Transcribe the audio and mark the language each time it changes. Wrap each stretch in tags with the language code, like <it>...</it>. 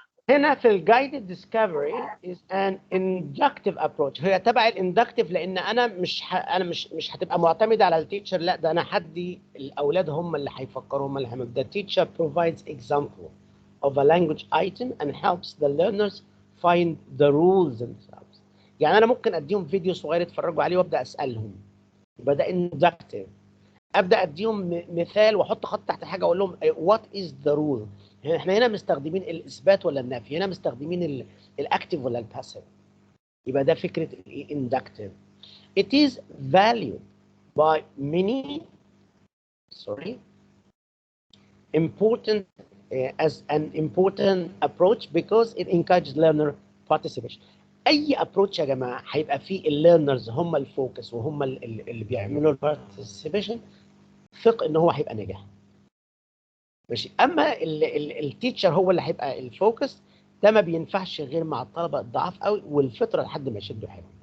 <ar>هنا في</ar> <en>الجايدد discovery is an inductive approach.</en> <ar>هي تبع الاندكتيف لان انا مش هتبقى معتمده على التيتشر، لا ده انا هدي الاولاد هم اللي هيفكروا هم اللي هيعملوا.</ar> <en>The teacher provides example of a language item and helps the learners find the rules themselves.</en> <ar>يعني انا ممكن اديهم فيديو صغير يتفرجوا عليه وابدا اسالهم، يبقى ده inductive. ابدا اديهم مثال واحط خط تحت حاجه اقول لهم</ar> <en>what is the rule.</en> <ar>احنا هنا مستخدمين الاثبات ولا النفي، هنا مستخدمين الاكتيف ولا الباسيف، يبقى ده فكره الاندكتيف.</ar> <en>It is valued by many important as an important approach because it encourages learner participation.</en> <ar>اي ابروتش يا جماعه هيبقى فيه الليرنرز هم الفوكس وهم اللي بيعملوا البارتيسيبيشن ثق ان هو هيبقى ناجح. ماشي. اما التيتشر هو اللي هيبقى الفوكس ده ما بينفعش غير مع الطلبه الضعاف قوي والفطره لحد ما يشدوا حيلهم.</ar>